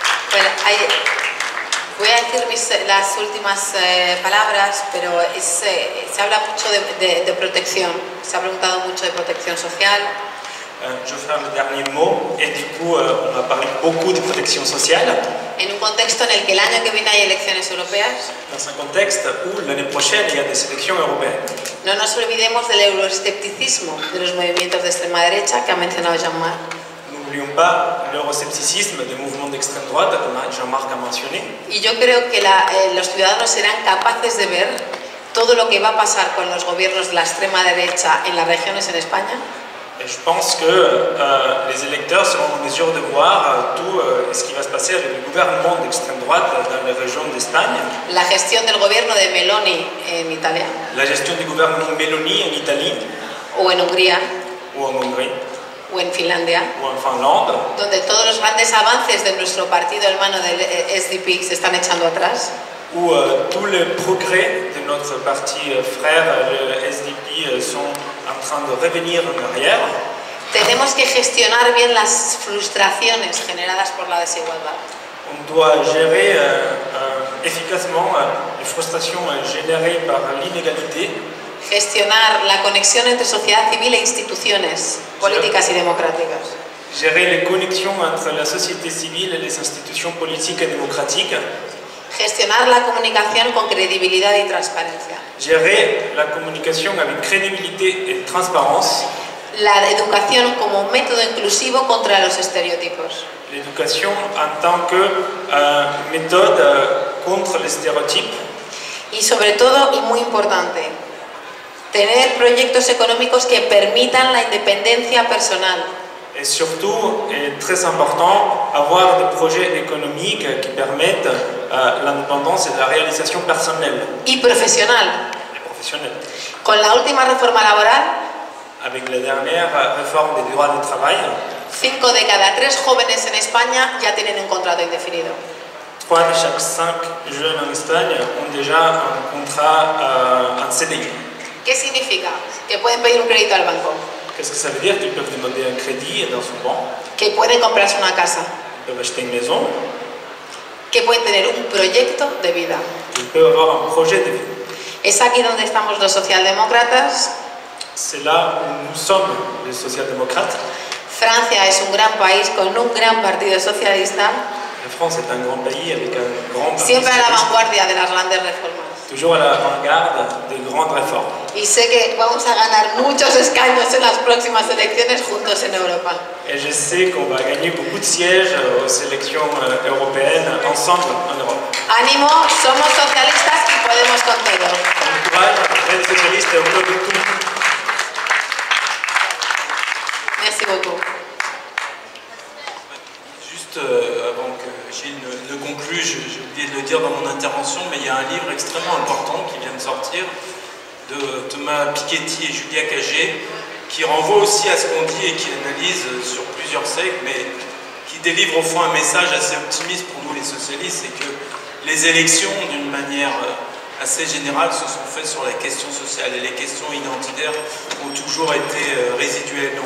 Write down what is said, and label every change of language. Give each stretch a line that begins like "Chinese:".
Spanish: Bueno, voy a decir las últimas palabras, pero se habla mucho de protección, se ha preguntado mucho de protección social.
French: Je vais faire le dernier mot, et du coup, on va parler beaucoup de protection sociale.
Spanish: En un contexto en el que el año que viene hay elecciones europeas.
French: Dans un contexte où l'année prochaine, il y a des élections européennes.
Spanish: No nos olvidemos del euroescepticismo de los movimientos de extrema derecha que ha mencionado Jean-Marc.
French: N'oublions pas l'euroscepticisme des mouvements d'extrême droite, comme Jean-Marc a mentionné.
Spanish: Y yo creo que los ciudadanos serán capaces de ver todo lo que va a pasar con los gobiernos de la extrema derecha en las regiones en España.
French: Et je pense que les électeurs seront en mesure de voir tout ce qui va se passer avec le gouvernement d'extrême droite dans les régions d'Espagne.
Spanish: La gestión del gobierno de Meloni en Italia.
French: La gestion du gouvernement Meloni en Italie.
Spanish: O en Hungría.
French: O en Hongrie.
Spanish: O en Finlandia.
French: O en Finlande.
Spanish: Donde todos los grandes avances de nuestro partido hermano del SDP se están echando atrás.
French: Où tous les progrès de notre parti frère, le SDP, sont en train de revenir en arrière.
Spanish: Tenemos que gestionar bien las frustraciones generadas por la desigualdad.
French: On doit gérer efficacement les frustrations générées par l'inégalité.
Spanish: Gestionar la conexión entre sociedad civil e instituciones políticas y democráticas.
French: Gérer les connexions entre la société civile et les institutions politiques et démocratiques.
Spanish: Gestionar la comunicación con credibilidad y transparencia.
French: Gérer la communication avec crédibilité et transparence.
Spanish: La educación como método inclusivo contra los estereotipos.
French: L'éducation en tant que méthode contre les stéréotypes.
Spanish: Y sobre todo, y muy importante, tener proyectos económicos que permitan la independencia personal.
French: Et surtout, et très important, avoir des projets économiques qui permettent l'indépendance et la réalisation personnelle.
Spanish: Y profesional.
French: Et professionnelle.
Spanish: Con la última reforma laboral,
French: avec la dernière réforme des droits du travail,
Spanish: 5 de cada 3 jóvenes en España ya tienen un contrato indefinido.
French: 3 de chaque 5 jeunes en Espagne ont déjà un contrat, un CDI.
Spanish: ¿Qué significa? Que pueden pedir un crédito al banco.
French: Qu'est-ce que ça veut dire? Qu'ils peuvent demander un crédit dans son banque.
Spanish: Que pueden comprarse una casa.
French: Ils peuvent acheter une maison.
Spanish: Que pueden tener un proyecto de vida.
French: Ils peuvent avoir un projet de vie.
Spanish: Es aquí donde estamos los socialdemócratas.
French: C'est là où nous sommes les socialdémocrates.
Spanish: Francia es un gran país con un gran partido socialista.
French: La France est un grand pays avec un grand parti
Spanish: Siempre a la
French: socialiste.
Spanish: vanguardia de las grandes reformas.
French: Toujours à l'avant-garde des grandes réformes.
Spanish: Y sé que vamos a ganar muchos escaños en las próximas elecciones juntos en Europa.
French: Et je sais qu'on va gagner beaucoup de sièges aux élections européennes ensemble en Europe.
Spanish: Ánimo, somos socialistas y podemos con todo.
French: Bon courage, les socialistes, on peut tout. Merci beaucoup. Juste avant que Gilles ne conclue, j'ai oublié de le dire dans mon intervention, mais il y a un livre extrêmement important qui vient de sortir de Thomas Piketty et Julia Cagé, qui renvoie aussi à ce qu'on dit et qui analyse sur plusieurs siècles, mais qui délivre au fond un message assez optimiste pour nous les socialistes, c'est que les élections, d'une manière assez générale, se sont faites sur la question sociale et les questions identitaires ont toujours été résiduelles.